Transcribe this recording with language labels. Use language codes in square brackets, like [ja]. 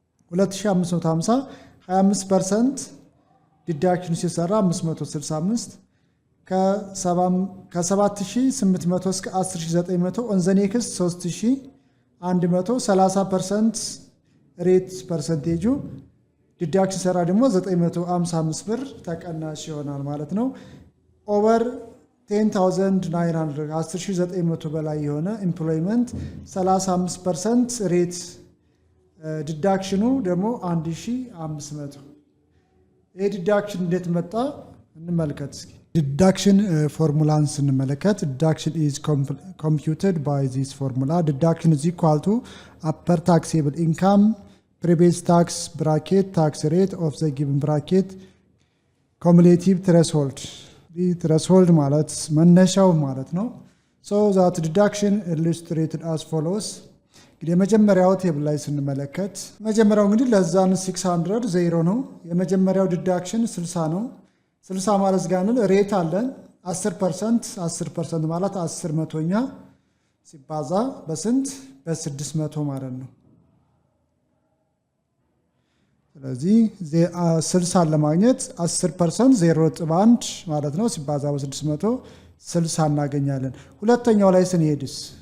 [am] 2550 25% ዲዳክሽኑ ሲሰራ 565 ከ7800 እስከ 10900 [en] ኦን ዘ ኔክስት [am] 3100 30% ሬት ፐርሰንቴጁ ዲዳክሽን ሲሰራ ደግሞ 955 ብር ተቀናሽ ይሆናል ማለት ነው። ኦቨር 10900 10900 በላይ የሆነ ኤምፕሎይመንት 35% ሬት ዲዳክሽኑ ደግሞ 1500። ይሄ ዲዳክሽን እንዴት መጣ እንመልከት እስኪ። ዲዳክሽን ፎርሙላን ስንመለከት ዲዳክሽን [en] is computed by this formula. Deduction is equal to upper taxable income previous tax bracket tax rate of the given bracket cumulative threshold. the threshold [am] ማለት መነሻው ማለት ነው። [en] so that deduction illustrated as follows. [am] እንግዲህ የመጀመሪያው ቴብል ላይ ስንመለከት መጀመሪያው እንግዲህ ለዛን 600 ዜሮ ነው። የመጀመሪያው ዲዳክሽን 60 ነው። 60 ማለት ጋር ሬት አለን 10% ማለት 10 መቶኛ ሲባዛ በስንት በ600 ማለት ነው። ስለዚህ 60 ለማግኘት 10% 0.1 ማለት ነው ሲባዛ በ600 60 እናገኛለን። ሁለተኛው ላይ ስንሄድስ